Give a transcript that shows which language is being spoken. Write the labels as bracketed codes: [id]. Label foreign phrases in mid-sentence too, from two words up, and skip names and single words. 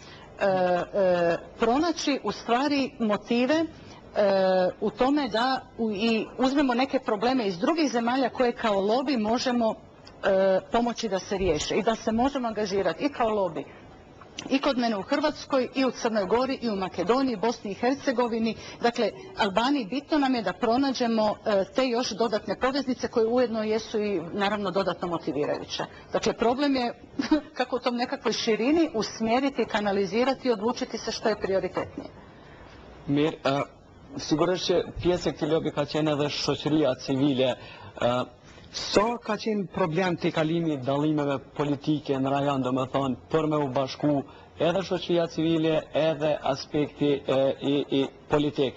[hr] pronaći u stvari motive u tome da i uzmemo neke probleme iz drugih zemalja koje kao lobi možemo pomoći da se riješe i da se možemo angažirati i kao lobi i kod mene u Hrvatskoj, i u Crnoj Gori, i u Makedoniji, Bosni i Hercegovini, dakle Albaniji. Bitno nam je da pronađemo te još dodatne poveznice koje ujedno jesu i naravno dodatno motivirajuće. Dakle, problem je kako u tom nekakvoj širini usmjeriti, kanalizirati i odlučiti se što je prioritetnije. [sq] Mirë, sigurisht që pjesë e këtij lobi ka qenë edhe shoqëria civile. Sa ka qenë problem të kalimi dallimeve politike në rajon, do me thonë, për me u bashku edhe shoqëria civile edhe aspekti i politik.